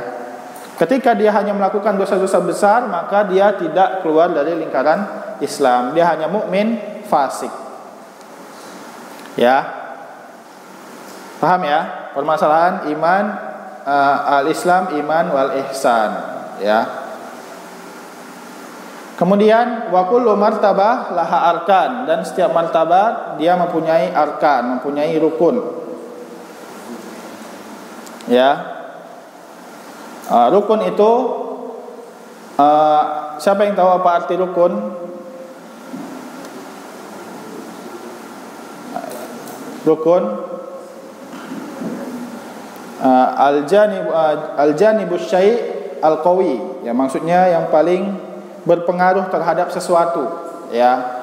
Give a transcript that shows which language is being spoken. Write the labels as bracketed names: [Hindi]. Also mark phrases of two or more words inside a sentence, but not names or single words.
[Indonesian] Ketika dia hanya melakukan dosa-dosa besar, maka dia tidak keluar dari lingkaran Islam, dia hanya mukmin fasik, ya. Paham ya permasalahan iman, [Arabic] الإسلام إيمان والإحسان, [Indonesian] ya. [Arabic] Kemudian وكل مرتبة لها أركان, [Indonesian] dan setiap martabat dia mempunyai arkan, mempunyai rukun. Ya. Rukun itu siapa yang tahu apa arti rukun? Rukun [Arabic] الجانب الشيء القوي, [Indonesian] ya, maksudnya yang paling berpengaruh terhadap sesuatu, ya.